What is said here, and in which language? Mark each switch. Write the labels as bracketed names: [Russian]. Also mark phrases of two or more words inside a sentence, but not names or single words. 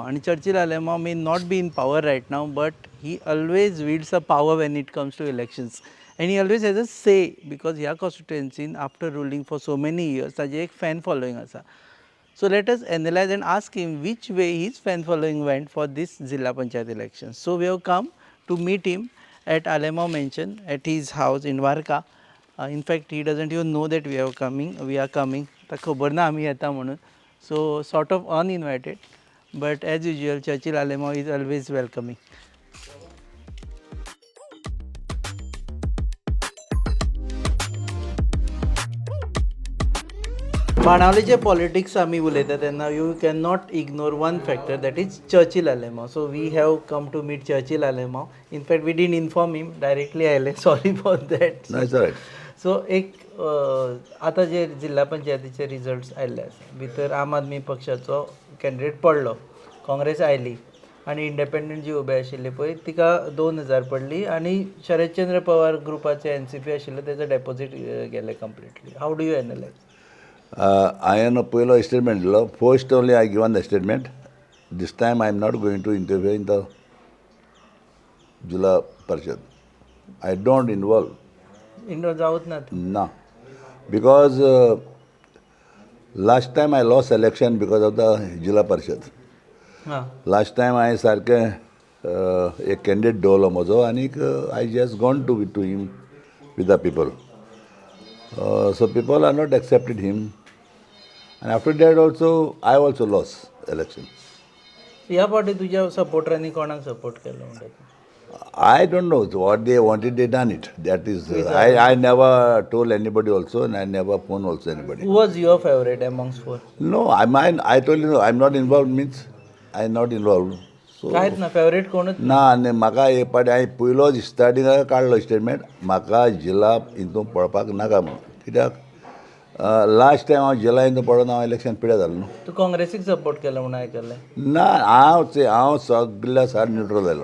[English] आणि चर्चिल आलेमांव may not be in power right now but he always wields a power when it comes to elections and he always has a say because [Konkani] ह्या कॉन्स्टिट्युएन्सीन [English] after ruling for so many years [Konkani] ताजें एक [English] fan following आसा. So let us analyse and ask him which way his fan following went for this Zilla Panchayat elections. So we have come to meet him at Alemao Mansion at his house in Varca. In fact, he doesn't even know that we are coming. [Konkani] तर खबर ना आम्ही येता म्हणून. [English] So sort of uninvited but as usual Churchill Alemao is always welcoming. [Konkani] बाणावलेचे पॉलिटिक्स आमी उलयता तेन्ना [English] you cannot ignore one factor that is Churchill Alemao. So we have come to meet Churchill Alemao. In fact we didn't inform him directly आयले. Sorry for that. [Konkani] सो एक आतां जे जिल्हा पंचायतीचे रिजल्ट्स आयिल्ले आसा भितर आम आदमी पक्षाचो कॅन्डिडेट पडलो, काँग्रेस आयली आनी इंडिपेंडंट जी उबे आशिल्ली पळय तिका 2000 पडली आनी शरदचंद्र पवार ग्रुपाचे NCP आशिल्ले तेजो डेपोजीट गेले कंप्लिटली. [English] How do you analyse? [Konkani] हांवें पयलो स्टेटमेंट दिलो. [English] First only I given the statement. This time I am not going to interfere in the Zilla Parishad. I don't involve. [Konkani] जावत ना ना, [English] because last time I lost election because of the जिल्हा परिषद. Last time [Konkani] हांवें सारकें एक कॅन्डिडेट दवरलो म्हजो आनीक [English] I just gone to him with the people. So people are not accepted him आनी after that also I also loss election. [Konkani] ह्या फावटी तुज्या सपोर्टरांनी कोणाक सपोर्ट केलो म्हणटा? [English] I don't know what they wanted, they done it. That is, I never told anybody also, and I never phoned also anybody. Who was your favorite amongst four? No, I told you, I'm not involved means I'm not involved. So [Konkani] कांयच ना फेवरेट कोणूच ना. आनी म्हाका एक पाटी हांवें पयलो स्टार्टिंगाक काडलो स्टेटमेंट म्हाका जिल्हा हितून पडपाक नाका म्हणून. कित्याक [English] last time [Konkani] हांव जिल्हा हितून पडोन हांव इलेक्शन पिड्यार जालो न्हू. तूं काँग्रेसीक सपोर्ट केलो म्हणून आयकल्लें. ना, हांव सगळ्या सार न्यूट्रल जालो.